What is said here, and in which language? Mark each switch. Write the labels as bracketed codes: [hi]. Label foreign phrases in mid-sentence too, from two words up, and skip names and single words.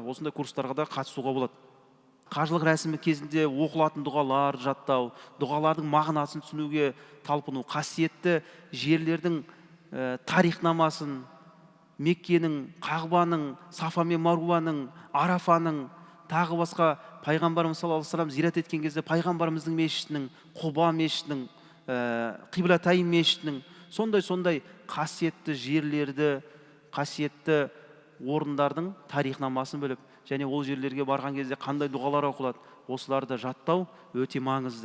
[kk] Осындай курстарға да қатысуға болады. Қажылық рәсімі кезінде оқылатын дұғалар жаттау, дұғалардың мағынасын түсінуге талпыну, қасиетті жерлердің тарихнамасын, Меккенің, Қағбаның, Сафа мен Маруаның, Арафаның, тағы басқа пайғамбарымыз [ar] صلى الله عليه وسلم [kk] зиярат еткен кезде пайғамбарымыздың мешітінің, Құба мешітінің, Қиблатайн мешітінің, сондай қасиетті жерлерді, қасиетті орындардың тарихнамасын біліп, және ол жерлерге барған кезде қандай дұғалар оқылады, осыларды жаттау өте маңызды.